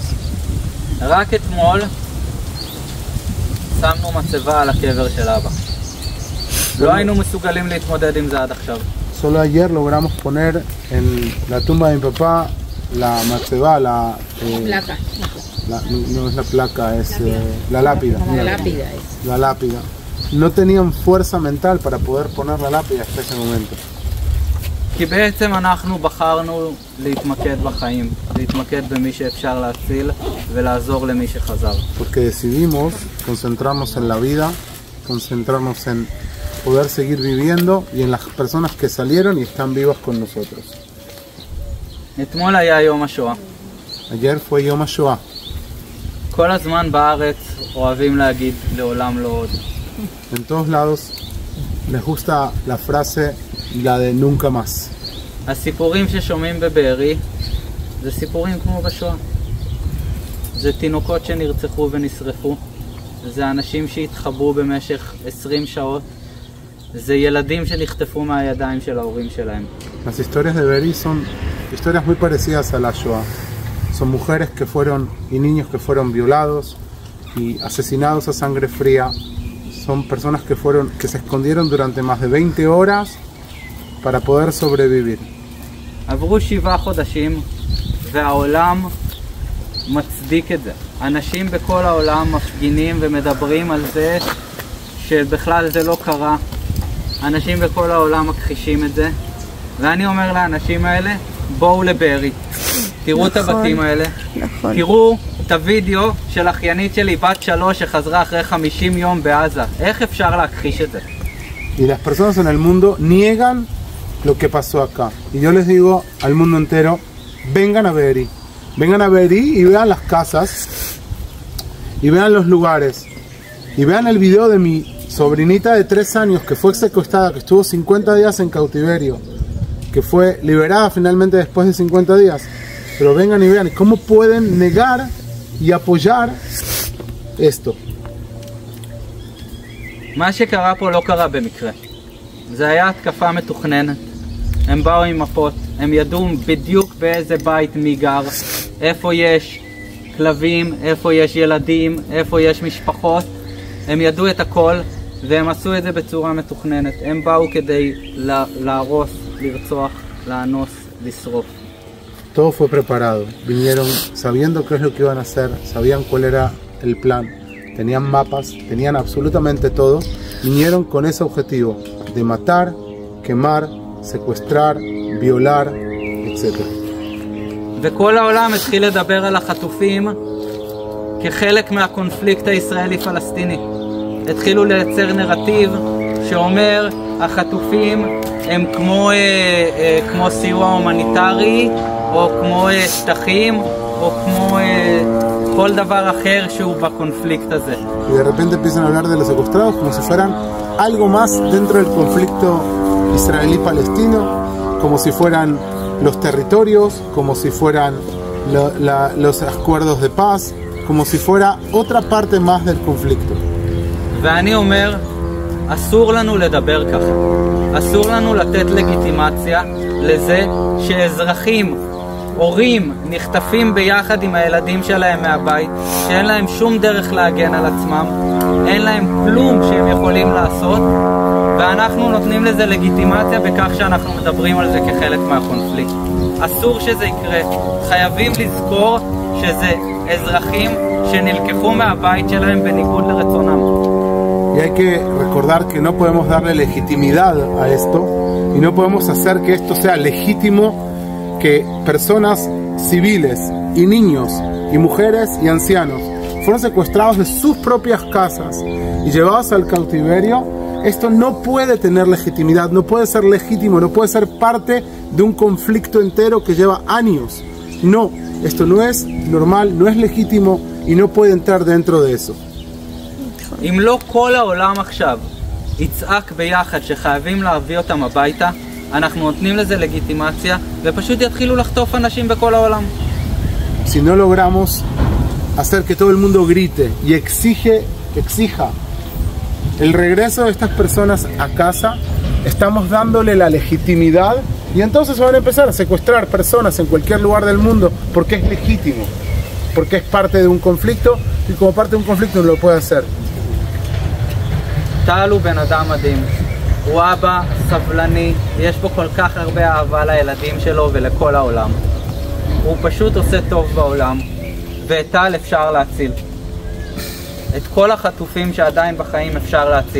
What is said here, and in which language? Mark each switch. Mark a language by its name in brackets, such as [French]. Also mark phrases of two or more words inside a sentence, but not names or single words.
[Hebrew] רק אתמול שמנו מצבה על הקבר של אבא. לא היינו מסוגלים להתמודד עם זה עד עכשיו. [Spanish] Solo ayer logramos poner en la tumba de mi papá la matzeba, Placa. no es la placa, es la lápida. La lápida es. La lápida. No tenían fuerza mental para poder poner la lápida hasta ese momento. [Hebrew] כי בעצם אנחנו בחרנו להתמקד בחיים, להתמקד במי שאפשר להציל ולעזור למי שחזר. [Spanish] Porque decidimos concentrarnos en la vida, concentrarnos en poder seguir viviendo y en las personas que salieron y están vivas con nosotros. [Hebrew] אתמול היה יום השואה. [Spanish] Ayer fue Yom HaShoah. [Hebrew] כל הזמן בארץ אוהבים להגיד לעולם לא עוד. [Spanish] En todos lados les gusta la frase, la de nunca más. [Hebrew] הסיפורים ששומעים בבארי זה סיפורים כמו בשואה. זה תינוקות שנרצחו ונשרפו, זה אנשים שהתחברו במשך 20 שעות, זה ילדים שנחטפו מהידיים של ההורים שלהם. [Spanish] Las historias de Be'eri son historias muy parecidas a la Shoah. Son mujeres que fueron y niños que fueron violados y asesinados a sangre fría. Son personas que se escondieron durante más de 20 horas para poder sobrevivir. [Hebrew] עברו 7 חודשים והעולם מצדיק את זה. אנשים בכל העולם מפגינים ומדברים על זה שבכלל זה לא קרה. אנשים בכל העולם מכחישים את זה. ואני אומר לאנשים האלה, בואו לבארי. תראו את הבתים האלה. תראו את הוידאו של אחיינית שלי, בת 3, שחזרה אחרי 50 יום בעזה. איך אפשר להכחיש את זה? [Spanish] Y las personas en el mundo niegan lo que pasó acá. Y yo les digo al mundo entero, vengan a Be'eri. Vengan a Be'eri y vean las casas, y vean los lugares, y vean el video de mi sobrinita de 3 años que fue secuestrada, que estuvo 50 días en cautiverio, que fue liberada finalmente después de 50 días. Pero vengan y vean cómo pueden negar y apoyar esto. [Hebrew] מה שקרה פה לא קרה במקרה. זה היה התקפה מתוכננת. הם באו עם מפות, הם ידעו בדיוק באיזה בית מי גר, איפה יש כלבים, איפה יש ילדים, איפה יש משפחות. הם ידעו את הכל והם עשו את זה בצורה מתוכננת. הם באו כדי להרוס, לרצוח, לאנוס, לשרוף. [Spanish] Todo fue preparado. Vinieron sabiendo qué es lo que iban a hacer, sabían cuál era el plan, tenían mapas, tenían absolutamente todo. Vinieron con ese objetivo de matar, quemar, secuestrar, violar, etc. [Hebrew] וכל העולם התחיל לדבר על החטופים כחלק מהקונפליקט הישראלי-פלסטיני. התחילו לייצר נרטיב שאומר החטופים הם כמו סיוע הומניטרי, או כמו שטחים, או כמו כל דבר אחר שהוא בקונפליקט הזה. [Spanish] Y de repente empiezan a hablar de los secuestrados como si fueran algo más dentro del conflicto israelí-palestino, como si fueran los territorios, como si fueran los acuerdos de paz, como si fuera otra parte más del conflicto. [Hebrew] ואני אומר, אסור לנו לדבר ככה. אסור לנו לתת לגיטימציה לזה שאזרחים, הורים, נחטפים ביחד עם הילדים שלהם מהבית, שאין להם שום דרך להגן על עצמם, אין להם כלום שהם יכולים לעשות, ואנחנו נותנים לזה לגיטימציה בכך שאנחנו מדברים על זה כחלק מהקונפליקט. אסור שזה יקרה. חייבים לזכור שזה אזרחים שנלקחו מהבית שלהם בניגוד לרצונם. [Spanish] Y hay que recordar que no podemos darle legitimidad a esto y no podemos hacer que esto sea legítimo, que personas civiles y niños y mujeres y ancianos fueron secuestrados de sus propias casas y llevados al cautiverio. Esto no puede tener legitimidad, no puede ser legítimo, no puede ser parte de un conflicto entero que lleva años. No, esto no es normal, no es legítimo y no puede entrar dentro de eso. [Hebrew] אם לא כל העולם עכשיו יצעק ביחד שחייבים להביא אותם הביתה, אנחנו נותנים לזה לגיטימציה ופשוט יתחילו לחטוף אנשים בכל העולם. [Spanish] Si no logramos hacer que todo el mundo grite y exija el regreso de estas personas a casa, estamos dándole la legitimidad y entonces van a empezar a secuestrar personas en cualquier lugar del mundo porque es legítimo, porque es parte de un conflicto y como parte de un conflicto no lo puede hacer. [Hebrew] טל הוא בן אדם מדהים, הוא אבא, סבלני, יש בו כל כך הרבה אהבה לילדים שלו ולכל העולם. הוא פשוט עושה טוב בעולם, ואת טל אפשר להציל. את כל החטופים שעדיין בחיים אפשר להציל.